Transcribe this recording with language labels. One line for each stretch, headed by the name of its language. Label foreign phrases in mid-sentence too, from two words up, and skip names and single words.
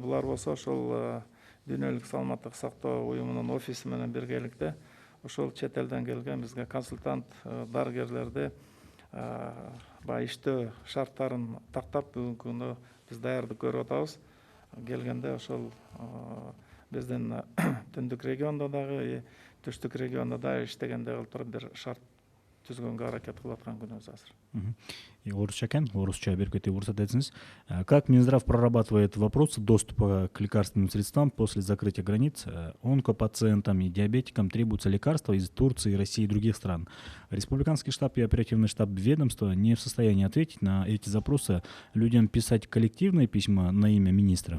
Kyrgyz: Булар болсо ошол дүйнөлүк саламаттык сактоо уюмунун офиси менен биргеликте ошол чет элден келген бизге консультант дарыгерлерди баягы иштөө шарттарын тактап бүгүнкү күндө биз даярдык көрүп атабыз. Келгенде ошол биздин түндүк региондо дагы, түштүк региондо дагы иштегенде кылып туруп бир шарт түзгөнгө аракет кылып аткан күнүбүз азыр. Орусча экен, орусча берип кетип уруксат этсиңиз.
Russian: Как Минздрав прорабатывает вопрос доступа к лекарственным средствам после закрытия границ? Онкопациентам и диабетикам требуются лекарства из Турции, России и других стран. Республиканский штаб и оперативный штаб ведомства не в состоянии ответить на эти запросы. Людям писать коллективные письма на имя министра?